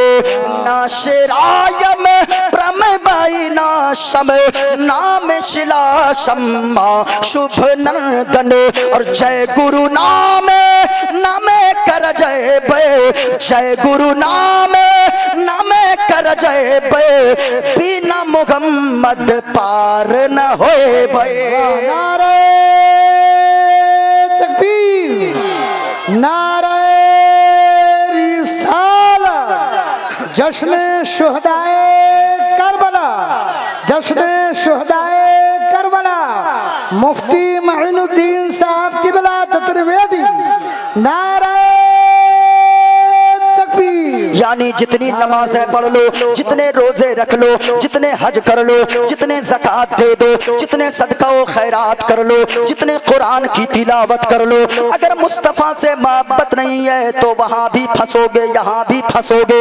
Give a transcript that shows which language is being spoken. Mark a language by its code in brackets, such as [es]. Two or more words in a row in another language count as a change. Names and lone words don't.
[ur] नाशरायम प्रमबाई नाशम नाम शिला शम्मा शुभ नंदन। اور جے گرو نام کر جے بے، جے گرو نام کر جے بے، بنا محمد پار نہ ہوئے بے. نعرہ تکبیر، نعرہ رسالت، جشن شہدائے کربلا، جشن شہدائے کربلا. مفتی معین الدین صاحب قبلہ چترویدی، نعرہ تکبیر. یعنی جتنی نمازیں پڑھ لو، جتنے روزے رکھ لو، جتنے حج کر لو، جتنے زکات دے دو، جتنے صدقہ و خیرات کر لو، جتنے قرآن کی تلاوت کر لو، اگر مصطفیٰ سے محبت نہیں ہے تو وہاں بھی پھنسو گے، یہاں بھی پھنسو گے.